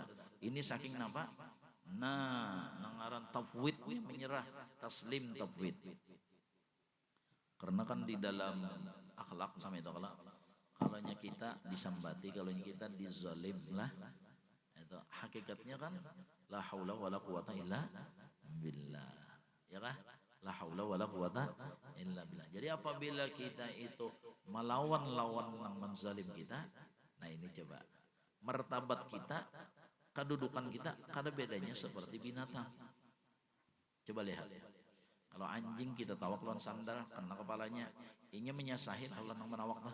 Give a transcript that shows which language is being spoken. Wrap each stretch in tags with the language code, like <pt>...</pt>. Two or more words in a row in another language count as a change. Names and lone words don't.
<bjn>Ini saking napa? Nah, nangaran tafwid yang menyerah, taslim tafwid. Karena kan di dalam akhlak sama itu kalau kita disambati, kalau kita dizalim lah, itu hakikatnya kan</bjn> <ar>لا حول ولا قوة إلا بالله,</ar> <bjn>ya kah?</bjn> <ar>لا حول ولا قوة إلا بالله.</ar> <bjn>Jadi apabila kita itu melawan lawan yang menzalim kita, nah ini coba martabat kita, kedudukan kita kada bedanya seperti binatang. Coba lihat. Kalau anjing kita tawak lawan sandal kena kepalanya, ingin menyasahin Allah nang menawak dah.</bjn>